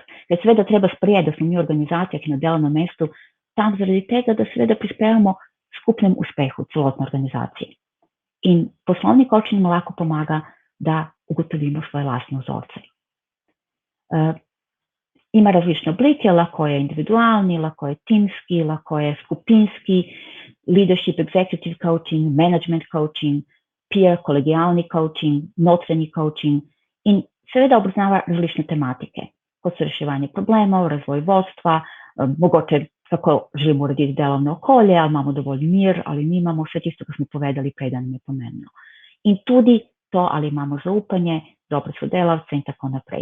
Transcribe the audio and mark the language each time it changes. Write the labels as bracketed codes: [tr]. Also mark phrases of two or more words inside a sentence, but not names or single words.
[sl] Ker seveda treba sprejeti, da smo mi organizacija, ki na delovnem mestu tam zaradi tega, da seveda prispevamo skupnem uspehu celotne organizacije. In poslovni coaching nam lahko pomaga, da ugotovimo svoje lastne vzorce. Ima različne oblike, lahko je individualni, lahko je timski, lahko je skupinski, [en] leadership, executive coaching, management coaching, peer, [sl] kolegijalni coaching, notranji coaching in seveda obravnava različne tematike, kot so reševanje problemov, razvoj vodstva, mogoče kako želimo urediti delovno okolje, ali imamo dovolj mir, ali nimamo, vse tisto, kar smo povedali prej, da nam je pomembno. In tudi to, ali imamo zaupanje, dobre sodelavce in tako naprej.